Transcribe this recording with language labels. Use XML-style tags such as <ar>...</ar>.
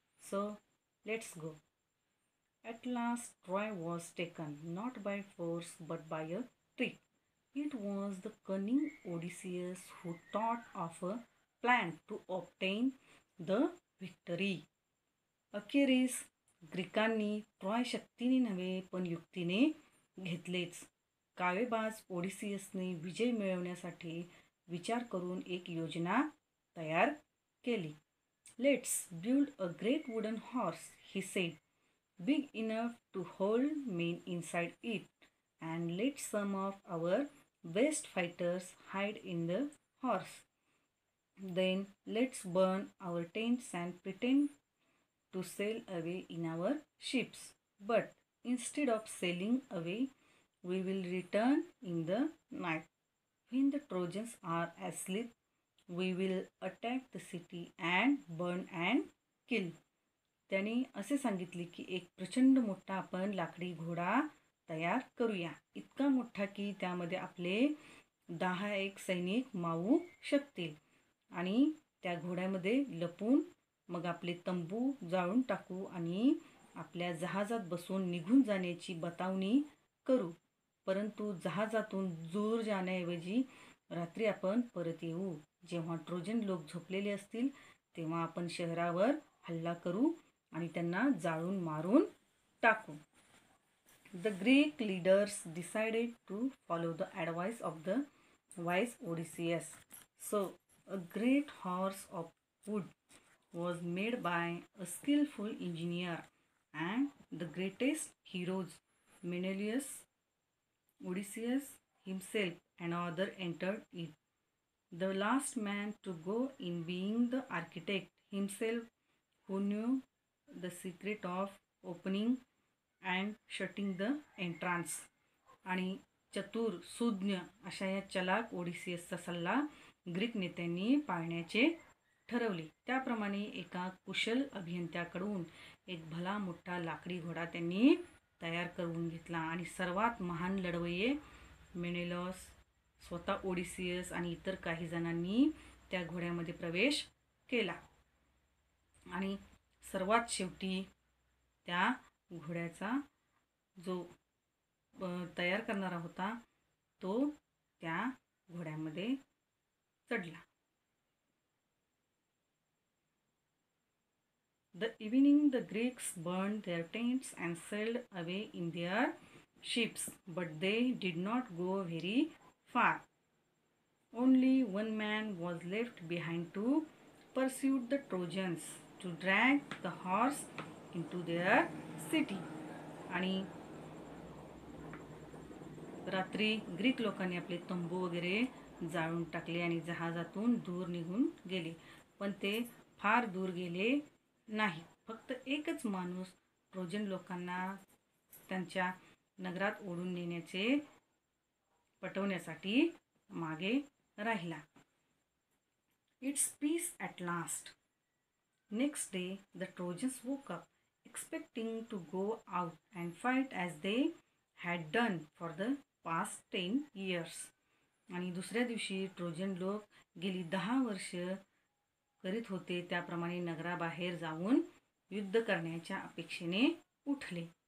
<en>So let's go. At last Troy was taken not by force but by a trick. It was the cunning Odysseus who thought of a plan to obtain the victory.</en> <mr>अखेरीस ग्रीकांनी Troy शक्तीने नव्हे पण युक्तीने घेतलेच. कावेबाज ओडिसियसने विजय मिळवण्यासाठी विचार करून एक योजना तयार केली.</mr> <en>Let's build a great wooden horse, he said, big enough to hold men inside it, and let some of our best fighters hide in the horse. Then let's burn our tents and pretend to sail away in our ships. But instead of sailing away, we will return in the night. When the Trojans are asleep, we will attack the city and burn and kill.</en> <mr>त्याने असे सांगितले की एक प्रचंड मोठा आपण लाकडी घोडा तयार करूया. इतका मोठा की त्यामध्ये आपले 10 सैनिक मावू शकतील आणि त्या घोड्यामध्ये लपून मग आपले तंबू जाळून टाकू आणि आपल्या जहाजात बसून निघून जाण्याची बतावणी करू. परंतु जहाजातून दूर जाण्याऐवजी रात्री आपण परत येऊ. जेव्हा ट्रोजन लोक झोपलेले असतील तेव्हा आपण शहरावर हल्ला करू आणि त्यांना जाळून मारून टाकू.</mr> <en>The Greek leaders decided to follow the advice of the wise Odysseus. So, a great horse of wood was made by a skillful engineer, and the greatest heroes, Menelaus, Odysseus himself, and others entered it. The last man to go in being the architect himself, who knew the secret of opening and shutting the entrance.</en> <mr>आणि चतुर सुज्ञ अशा या चलाक ओडिसियसचा सल्ला Greek नेत्यांनी पाळण्याचे ठरवले. त्याप्रमाणे एका कुशल अभियंत्याकडून एक भला मोठा लाकडी घोडा त्यांनी तयार करून घेतला आणि सर्वात महान लढवय्ये मेनेलॉस, स्वतः ओडिसियस आणि इतर काही जणांनी त्या घोड्यामध्ये प्रवेश केला. आणि सर्वात शेवटी त्या घोड्याचा जो तयार करणारा होता तो त्या घोड्यामध्ये चढला.</mr> <en>The evening the Greeks burned their tents and sailed away in their ships, but they did not go very far. Only one man was left behind to pursue the Trojans, to drag the horse into their city.</en> <mr>आणि रात्री Greek लोकांनी आपले तंबू वगैरे जाळून टाकले आणि जहाजातून दूर निघून गेले. पण ते फार दूर गेले नाही. फक्त एकच माणूस ट्रोजन लोकांना त्यांच्या नगरात ओढून नेण्याचे पटवण्यासाठी मागे राहिला.</mr> <en>It's peace at last. Next day the Trojans woke up, expecting to go out and fight as they had done for the past 10 years.</en> <mr>आणि दुसऱ्या दिवशी ट्रोजन लोक गेली 10 वर्ष करीत होते त्याप्रमाणे नगराबाहेर जाऊन युद्ध करण्याच्या अपेक्षेने उठले.</mr>